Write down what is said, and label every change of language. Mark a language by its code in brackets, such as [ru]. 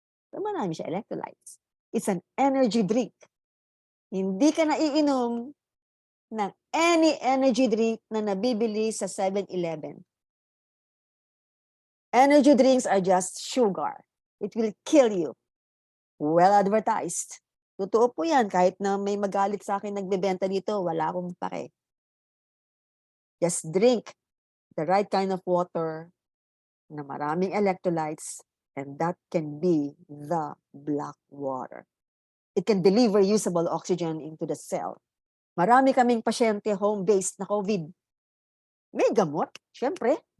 [tl] So, marami siya electrolytes. [en] It's an energy drink. [tl] Hindi ka naiinom ng any energy drink na nabibili sa 7-Eleven. [en] Energy drinks are just sugar. It will kill you. Well advertised. [tl] Totoo po yan. Kahit na may magalit sa akin nagbebenta dito, wala akong pake. [en] Just drink the right kind of water [tl] na maraming electrolytes, [en] and that can be the black water. It can deliver usable oxygen into the cell. [tl] Marami kaming pasyente home-based na COVID. May gamot, syempre.